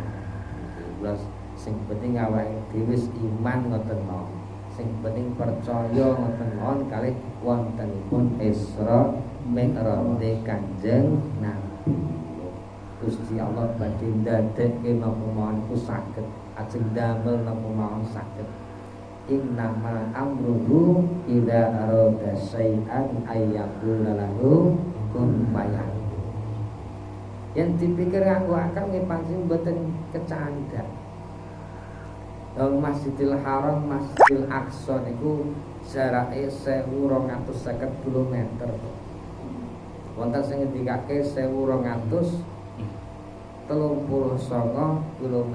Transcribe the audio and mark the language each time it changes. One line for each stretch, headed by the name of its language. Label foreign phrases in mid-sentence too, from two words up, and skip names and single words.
Javanese: Terus sing penting awake dhewe iman ngoten mawon. Sing penting percaya ngoten mawon kalih wontenipun Isra Mi'raj Kanjeng Nabi. Gusti Allah badhe ndadekke napa mawon ku saged, ajeng damel napa mawon saged.
Arabic: إنما أمره إذا أراد شيئا أن يقول له كن فيكون.
Javanese: Yang dipikir nganggo akal nggih pancen mboten kecandak. Masjidil Haram, Masjidil Aqsa niku jarake 1250 km. Wonten sing ngendikake 1239 km.